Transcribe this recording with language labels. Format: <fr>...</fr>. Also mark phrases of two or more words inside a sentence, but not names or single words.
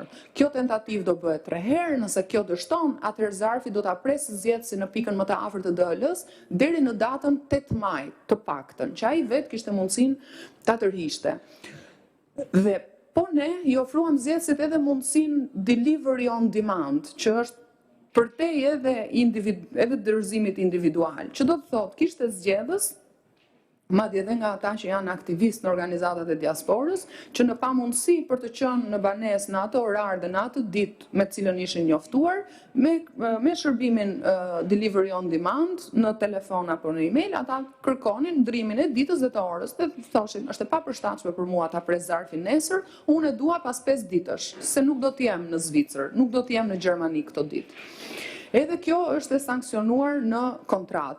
<sq>Kjo tentativë do bëhet 3 herë, nëse kjo dështon, atëherë zarfi do ta presë zgjedhësi në pikën më të afërt të DHL-s deri në datën 8 maj të paktën, që ai vetë kishte mundësinë ta tërhiqte. Dhe po ne i ofruam zgjedhësit edhe mundësinë</sq> <en>delivery on demand,</en> <sq>që është përtej edhe dorëzimit individual, që do të thotë kishte zgjedhës, madje edhe nga ata që janë aktivistë në organizatat e diasporës, që në pamundësi për të qenë në banesë në atë orar dhe në atë ditë me cilën ishin njoftuar, me shërbimin</sq> <en>delivery on demand</en> <sq>në telefon apo në email, ata kërkonin ndrimin e ditës dhe të orës, dhe thoshin, është e papërshtatshme për mua ta pres zarfin nesër, unë e dua pas 5 ditësh, se nuk do të jem në Zvicër, nuk do të jem në Gjermani këto ditë. Edhe kjo është e sankcionuar në kontratë.</sq>